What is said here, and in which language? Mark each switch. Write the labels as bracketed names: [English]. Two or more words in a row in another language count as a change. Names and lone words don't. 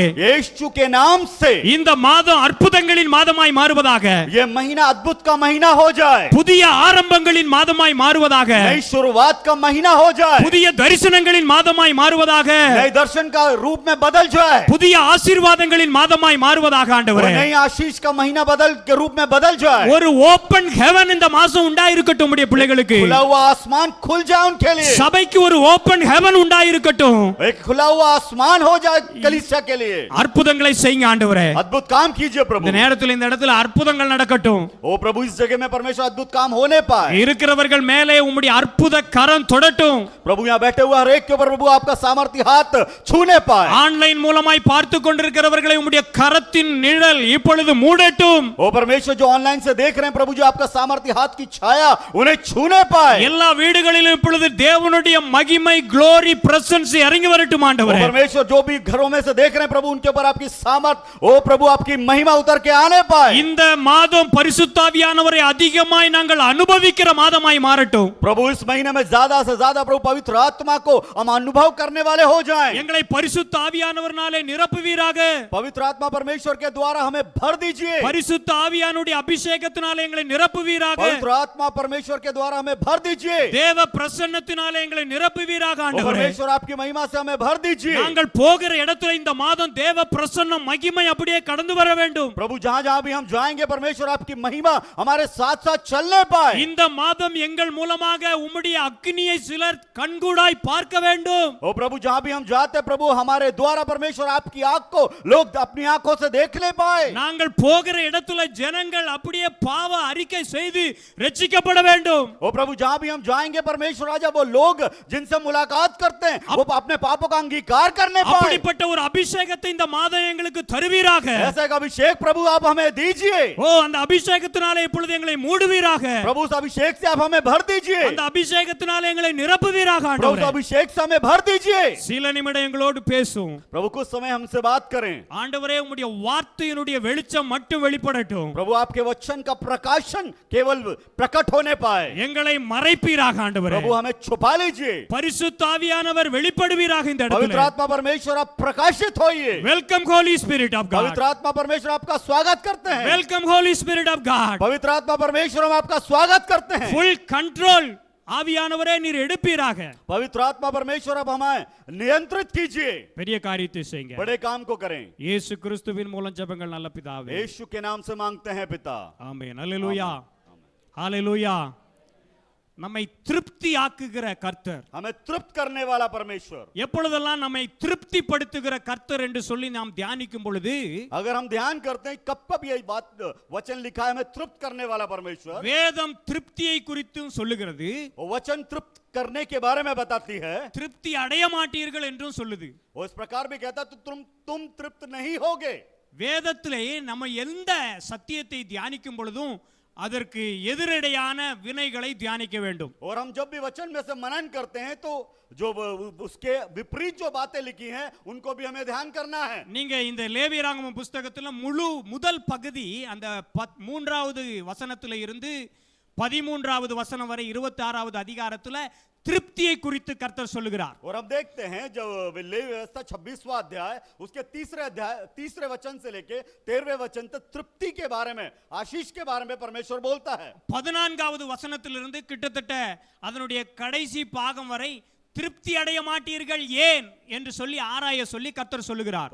[Hindi] यीशु के नाम से [Tamil] இந்த மாதம் அற்புதங்களின் மாதமாய் மாறுவதாக. [Hindi] ये महीना अद्भुत का महीना हो जाए, [Tamil] புதிய ஆரம்பங்களின் மாதமாய் மாறுவதாக. [Hindi] नई शुरुआत का महीना हो जाए, [Tamil] புதிய தரிசனங்களின் மாதமாய் மாறுவதாக. [Hindi] नए दर्शन का रूप में बदल जाए, [Tamil] புதிய ஆசீர்வாதங்களின் மாதமாய் மாறுவதாக. [Hindi] और [Tamil] ஆண்டவரே, [Hindi] नई आशीष का महीना बदल के रूप में बदल जाए, [Tamil] ஒரு [English] open heaven [Tamil] இந்த மாசம் உண்டாயிருக்கட்டும் உம்முடைய பிள்ளைகளுக்கு. [Hindi] खुला हुआ आसमान खुल जाए उनके लिए, [Tamil] சபைக்கு ஒரு [English] open heaven [Tamil] உண்டாயிருக்கட்டும். [Hindi] एक खुला हुआ आसमान हो जाए कलीसिया के लिए. [Tamil] அற்புதங்களை செய்யுங்க ஆண்டவரே. [Hindi] अद्भुत काम कीजिए प्रभु. [Tamil] இந்த நேரத்தில் இந்த இடத்துல அற்புதங்கள் நடக்கட்டும். [Hindi] ओ प्रभु, इस जगह में परमेश्वर अद्भुत काम होने पाए. [Tamil] இருக்கிறவர்கள் மேலே உம்முடைய அற்புத கரம் தொடட்டும். [Hindi] प्रभु यहाँ बैठे हुए हर एक के ऊपर प्रभु आपका सामर्थ्य हाथ छूने पाए. [Tamil] ஆன்லைன் மூலமாய் பார்த்து கொண்டிருக்கிறவர்களை உம்முடைய கரத்தின் நிழல் இப்பொழுது மூடட்டும். [Hindi] ओ परमेश्वर जो ऑनलाइन से देख रहे हैं प्रभु, जो आपका सामर्थ्य हाथ की छाया उन्हें छूने पाए. [Tamil] எல்லா வீடுகளிலும் இப்பொழுது தேவனுடைய மகிமை [English] glory presence [Tamil] இறங்கி வரட்டும் ओ ஆண்டவரே. [Hindi] परमेश्वर जो भी घरों में से देख रहे हैं प्रभु, उनके ऊपर आपकी सामर्थ, ओ प्रभु आपकी महिमा उतर के आने पाए. [Tamil] இந்த மாதம் பரிசுத்தாவியானவரை அதிகமாய் நாங்கள் அனுபவிக்கிற மாதமாய் மாறட்டும். [Hindi] प्रभु इस महीने में ज्यादा से ज्यादा प्रभु पवित्र आत्मा को हम अनुभव करने वाले हो जाएं. [Tamil] எங்களை பரிசுத்தாவியானவர்னாலே நிரப்புவீராக. [Hindi] पवित्र आत्मा परमेश्वर के द्वारा हमें भर दीजिए. [Tamil] பரிசுத்த ஆவியானுடைய அபிஷேகத்தினாலே எங்களை நிரப்புவீராக. [Hindi] पवित्र आत्मा परमेश्वर के द्वारा हमें भर दीजिए. [Tamil] தேவ பிரசன்னத்தினாலே எங்களை நிரப்புவீராக ओ ஆண்டவரே. [Hindi] परमेश्वर आपकी महिमा से हमें भर दीजिए. [Tamil] நாங்கள் போகிற இடத்துல இந்த மாதம் தேவ பிரசன்னம் மகிமை அப்படியே கடந்து வர வேண்டும். [Hindi] प्रभु जहां जहां भी हम जाएंगे परमेश्वर आपकी महिमा हमारे साथ साथ चलने पाए. [Tamil] இந்த மாதம் எங்கள் மூலமாக உம்முடைய அக்னியை சிலர் கண்கூடாய் பார்க்க வேண்டும். [Hindi] ओ प्रभु जहां भी हम जाते प्रभु हमारे द्वारा परमेश्वर आपकी आंख को लोग अपनी आंखों से देखने पाए. [Tamil] நாங்கள் போகிற இடத்துல ஜனங்கள் அப்படியே பாவ அறிக்கை செய்து ரட்சிக்கப்பட வேண்டும். [Hindi] ओ प्रभु जहां भी हम जाएंगे परमेश्वर राजा, वो लोग जिनसे मुलाकात करते हैं वो अपने पापों का अंगीकार करने पाए. [Tamil] அப்படிப்பட்ட ஒரு அபிஷேகத்தை இந்த மாதம் எங்களுக்கு தருவீராக. [Hindi] ऐसा एक अभिषेक प्रभु आप हमें दीजिए. [Tamil] ஓ, அந்த அபிஷேகத்தினாலே இப்பொழுது எங்களை மூடுவீராக. [Hindi] प्रभु उस अभिषेक से आप हमें भर दीजिए. [Tamil] அந்த அபிஷேகத்தினாலே எங்களை நிரப்புவீராக [Hindi] प्रभु उस [Tamil] ஆண்டவரே. [Hindi] अभिषेक से हमें भर दीजिए. [Tamil] சில நிமிடம் எங்களோடு பேசும் [Hindi] प्रभु कुछ समय हमसे बात करें. [Tamil] ஆண்டவரே. உம்முடைய வார்த்தையினுடைய வெளிச்சம் மட்டும் வெளிப்படட்டும். [Hindi] प्रभु आपके वचन का प्रकाशन केवल प्रकट होने पाए. [Tamil] எங்களை மறைப்பீராக ஆண்டவரே. [Hindi] प्रभु हमें छुपा लीजिए. [Tamil] பரிசுத்த ஆவியானவர் வெளிப்படுவீராக இந்த [Hindi] पवित्र [Tamil] இடத்துல. [Hindi] आत्मा परमेश्वर आप प्रकाशित होइए. [English] Welcome Holy Spirit of God. [Hindi] पवित्र आत्मा परमेश्वर आपका स्वागत करते हैं. [English] Welcome Holy Spirit of God. [Hindi] पवित्र आत्मा परमेश्वर हम आपका स्वागत करते हैं. [English] full control [Tamil] ஆவியானவரே நீர் எடுப்பீராக. [Hindi] पवित्र आत्मा परमेश्वर अब हमें नियंत्रित कीजिए. [Tamil] பெரிய காரியத்தை செய்யுங்க. [Hindi] बड़े काम को करें. [Tamil] இயேசு கிறிஸ்துவின் மூலம் ஜெபங்கள் நல்ல பிதாவே. [Hindi] यीशु के नाम से मांगते हैं पिता. [Tamil] ஆமென். ஹalleluya. ஹalleluya. நம்மை திருப்தி ஆக்குகிற கர்த்தர். [Hindi] हमें तृप्त करने वाला परमेश्वर. [Tamil] எப்பொழுதெல்லாம் நம்மை திருப்திப்படுத்துகிற கர்த்தர் என்று சொல்லி நாம் தியானிக்கும் பொழுது [Hindi] अगर हम ध्यान करते हैं कब कब यही बात वचन लिखा है, हमें तृप्त करने वाला परमेश्वर, [Tamil] வேதம் திருப்தியை குறித்தும் சொல்லுகிறது, [Hindi] वो वचन तृप्त करने के बारे में बताती है, [Tamil] திருப்தி அடைய மாட்டீர்கள் என்றும் சொல்லுது. [Hindi] वो इस प्रकार भी कहता तो तुम तृप्त नहीं होगे. [Tamil] வேதத்திலே நம்ம எந்த சத்தியத்தை தியானிக்கும் பொழுதும் அதற்கு எதிரடையான வினைகளை தியானிக்க வேண்டும். [Hindi] और हम जब भी वचन में से मनन करते हैं तो जो उसके विपरीत जो बातें लिखी हैं उनको भी हमें ध्यान करना है. [Tamil] நீங்க இந்த லேவியராகம புஸ்தகத்துல முதல் பகுதி அந்த 3வது வசனத்துல இருந்து 13வது வசனம் வரை 26வது அதிகாரத்துல திருப்தியை குறித்து கர்த்தர் சொல்லுகிறார். [Hindi] और हम देखते हैं जब लेवी व्यवस्था 26वां अध्याय उसके तीसरे वचन से लेके 13वें वचन तक तृप्ति के बारे में, आशीष के बारे में परमेश्वर बोलता है. [Tamil] 14வது வசனத்திலிருந்து கிட்டத்தட்ட அதனுடைய கடைசி பாகம் வரை திருப்தி அடைய மாட்டீர்கள் ஏன் என்று சொல்லி ஆராய சொல்லி கர்த்தர் சொல்லுகிறார்.